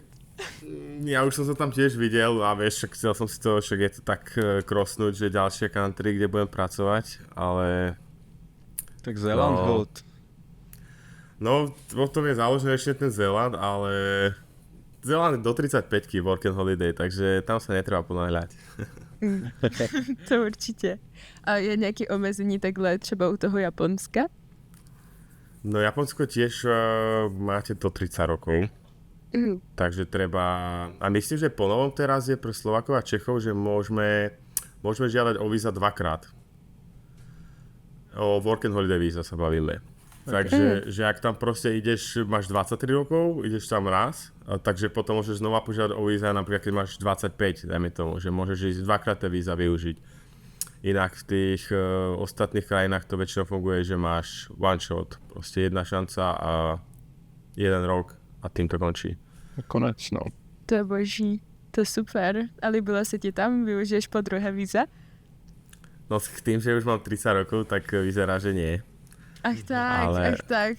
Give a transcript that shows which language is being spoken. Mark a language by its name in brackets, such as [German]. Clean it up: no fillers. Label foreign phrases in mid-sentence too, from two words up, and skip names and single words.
[Slovak] ja už som sa tam tiež videl a vieš, chcel som si to, však je to tak krosnúť, že ďalšie country, kde budem pracovať, ale Tak Zéland No. hold. no, o tom je založený ešte ten Zéland, ale Zéland do 35 [English] Work and Holiday, [Slovak] takže tam sa netreba ponáhľať. [Czech] To určitě. A je nějaký omezení takhle třeba u toho Japonska? [Slovak] No Japonsko tiež máte do 30 rokov, takže treba, a myslím, že po novom teraz je pre Slovákov a Čechov, že môžeme žiadať o víza 2-krát. O [English] Work and Holiday [Slovak] víza sa bavíme. Takže, že ak tam proste ideš, máš 23 rokov, ideš tam raz, takže potom môžeš znova požiadať o víza, napríklad keď máš 25, dajme tomu, že môžeš ísť 2-krát tie víza využiť. Inak v tých ostatných krajinách to väčšinou funguje, že máš [English] one shot, [Slovak] proste jedna šanca a 1 rok a tým to končí. [Czech] Konec, no. To je boží, to je super. A líbilo se ti tam? [Slovak] Využiješ po druhé víza? No s tým, že už mám 30 rokov, tak vyzerá, že nie. [Czech] Ach tak,